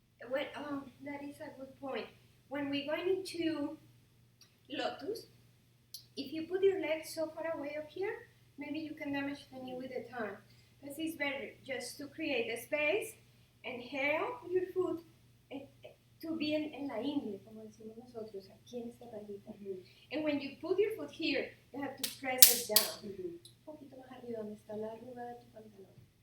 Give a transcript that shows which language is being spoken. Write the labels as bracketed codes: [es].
[en] Well, that is a good point. When we're going into lotus, if you put your legs so far away up here, maybe you can damage the knee with the time. This is better just to create a space. Inhale your foot to be [es] en la ingle, como decimos nosotros, aquí en esta rayita. [en] And when you put your foot here, you have to press it down. [es] Un poquito más arriba, donde está la arruga de tu pantalón.